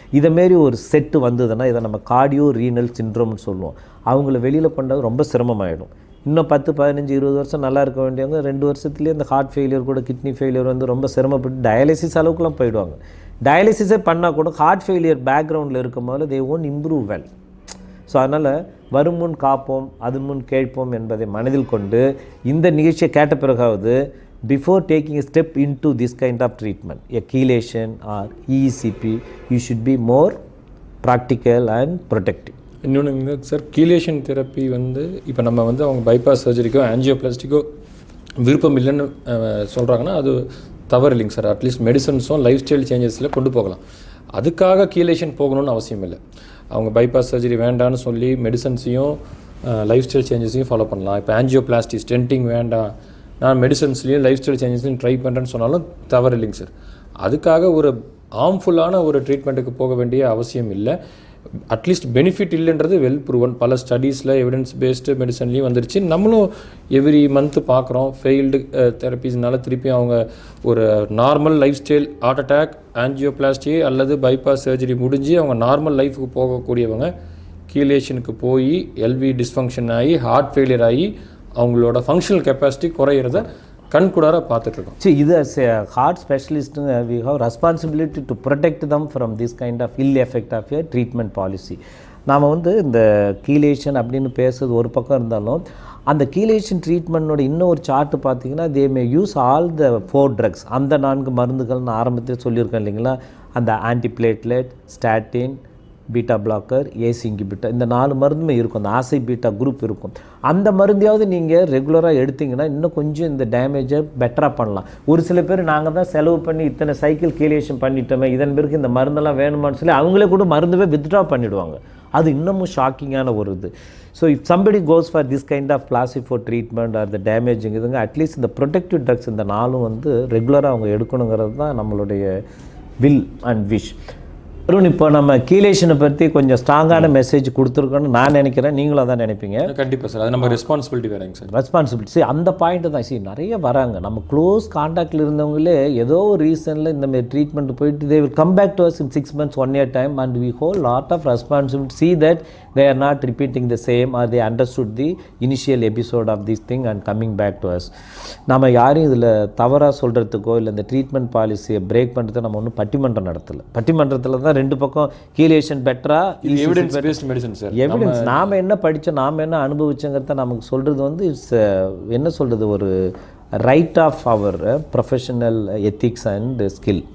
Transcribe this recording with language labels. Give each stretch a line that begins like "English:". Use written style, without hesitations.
Tamil: இதேமாரி ஒரு செட்டு வந்ததுன்னா இதை நம்ம கார்டியோ ரீனல் சிண்ட்ரோம்னு சொல்லுவோம். அவங்கள வெளியில் பண்ணுறது ரொம்ப சிரமமாயிடும். இன்னும் 10, 15, 20 வருஷம் நல்லா இருக்க வேண்டியவங்க 2 வருஷத்துலேயே இந்த ஹார்ட் ஃபெயிலியர் கூட கிட்னி ஃபெயிலியர் வந்து ரொம்ப சிரமப்பட்டு டயாலிசிஸ் அளவுக்குலாம் போயிடுவாங்க. டயாலிசிஸே பண்ணால் கூட ஹார்ட் ஃபெயிலியர் பேக்ரவுண்டில் இருக்கும் போது
English: They won't improve well.
Tamil: So அதனால் வரும் முன் காப்போம், அது முன் கேட்போம் என்பதை மனதில் கொண்டு இந்த நிகழ்ச்சியை கேட்ட பிறகாவது
English: before taking a step into this kind of treatment, a chelation or ECP, you should be more practical and protective.
Tamil: இன்னொன்று சார், கீலேஷன் தெரப்பி வந்து இப்போ நம்ம வந்து அவங்க பைபாஸ் சர்ஜரிக்கோ ஆஞ்சியோபிளாஸ்டிக்கோ விருப்பம் இல்லைன்னு சொல்கிறாங்கன்னா அது தவறு இல்லைங்க சார். அட்லீஸ்ட் மெடிசன்ஸும் லைஃப் ஸ்டைல் சேஞ்சஸில் கொண்டு போகலாம். அதுக்காக கீலேஷன் போகணும்னு அவசியம் இல்லை. அவங்க பைபாஸ் சர்ஜரி வேண்டான்னு சொல்லி மெடிசன்ஸையும் லைஃப் ஸ்டைல் சேஞ்சஸையும் ஃபாலோ பண்ணலாம். இப்போ ஆஞ்சியோபிளாஸ்டி ஸ்டென்டிங் வேண்டாம், நான் மெடிசன்ஸ்லேயும் லைஃப் ஸ்டைல் சேஞ்சஸ்லையும் ட்ரை பண்ணுறேன்னு சொன்னாலும் தவறு இல்லைங்க சார். அதுக்காக ஒரு ஹார்ம்ஃபுல்லான ஒரு ட்ரீட்மெண்ட்டுக்கு போக வேண்டிய அவசியம் இல்லை. அட்லீஸ்ட் பெனிஃபிட் இல்லைன்றது
English: Well proven.
Tamil: பல ஸ்டடீஸில் எவிடன்ஸ் பேஸ்டு மெடிசன்லேயும் வந்துருச்சு. நம்மளும் எவ்ரி மந்த்து பார்க்குறோம். ஃபெயில்டு தெரப்பீஸ்னால திருப்பி அவங்க ஒரு normal life style, heart attack, angioplasty அல்லது பைபாஸ் சர்ஜரி முடிஞ்சு அவங்க நார்மல் லைஃபுக்கு போகக்கூடியவங்க கீலேஷனுக்கு போய் எல்வி டிஸ்ஃபங்க்ஷன் ஆகி ஹார்ட் ஃபெயிலியர் ஆகி அவங்களோட ஃபங்க்ஷனல் கெப்பாசிட்டி குறையிறத கண்கூடார பார்த்துட்ருக்கோம். சரி, இது
English: as a heart specialist we have responsibility to protect them from this kind of ill effect of a treatment policy.
Tamil: நாம் வந்து இந்த கீலேஷன் அப்படின்னு பேசுறது ஒரு பக்கம் இருந்தாலும் அந்த கீலேஷன் ட்ரீட்மெண்ட்டோட இன்னொரு சார்ட்டு பார்த்தீங்கன்னா
English: They may use all the 4 drugs.
Tamil: அந்த 4 மருந்துகள் நான் ஆரம்பத்தில் சொல்லியிருக்கேன் இல்லைங்களா, அந்த ஆன்டிபிளேட்லெட், statin, beta blogger, AC inhibitor, இந்த 4 மருந்துமே இருக்கும். அந்த ஆசை பீட்டா குரூப் இருக்கும். அந்த மருந்தையாவது நீங்கள் ரெகுலராக எடுத்திங்கன்னா இன்னும் கொஞ்சம் இந்த டேமேஜை பெட்டராக பண்ணலாம். ஒரு சில பேர் நாங்கள் தான் செலவு பண்ணி இத்தனை சைக்கிள் கீலேஷன் பண்ணிட்டோமே, இதன் பிறகு இந்த மருந்தெல்லாம் வேணுமான்னு சொல்லி அவங்களே கூட மருந்துவே வித்ட்ரா பண்ணிவிடுவாங்க. அது இன்னமும் ஷாக்கிங்கான ஒரு இது.
English: so if somebody goes for this kind of placebo treatment are the damaging
Tamil: இதுங்க, அட்லீஸ்ட் இந்த ப்ரொடெக்டிவ் ட்ரக்ஸ் இந்த 4 வந்து ரெகுலராக அவங்க எடுக்கணுங்கிறது தான் நம்மளுடைய வில் அண்ட் விஷ். அருண், இப்போ நம்ம கீலேஷனை பற்றி கொஞ்சம் ஸ்ட்ராங்கான மெசேஜ் கொடுத்துருக்கோன்னு நான் நினைக்கிறேன், நீங்களும் அதான் நினைப்பீங்க. கண்டிப்பாக சார், அது நம்ம ரெஸ்பான்சிபிலிட்டி வேறங்க சார். ரெஸ்பான்சிபிலிட்டி அந்த பாயிண்ட்டு தான். நிறைய வராங்க நம்ம க்ளோஸ் காண்டாக்டில் இருந்தவங்களே ஏதோ ஒரு ரீசனில் இந்தமாரி ட்ரீட்மெண்ட் போயிட்டு
English: They will come back to us in 6 months 1 year time and we hold lot of responsibility, see that they are not repeating the same or they understood the initial episode of this thing and coming back to us.
Tamil: நம்ம யாரும் இதில் தவறாக சொல்கிறதுக்கோ இல்லை இந்த treatment பாலிசியை break பண்ணுறதுக்கு நம்ம ஒன்றும் பட்டிமன்றம் நடத்தலை. பட்டிமன்றத்தில் தான் ரெண்டு பக்கம் கீலேஷன் பெட்டரா, evidence based medicine sir. Evidence நாம் என்ன படித்தோம், நாம் என்ன அனுபவிச்சோங்கிறத நமக்கு சொல்கிறது வந்து இட்ஸ் என்ன சொல்கிறது, ஒரு
English: Right of அவர் professional ethics and skill.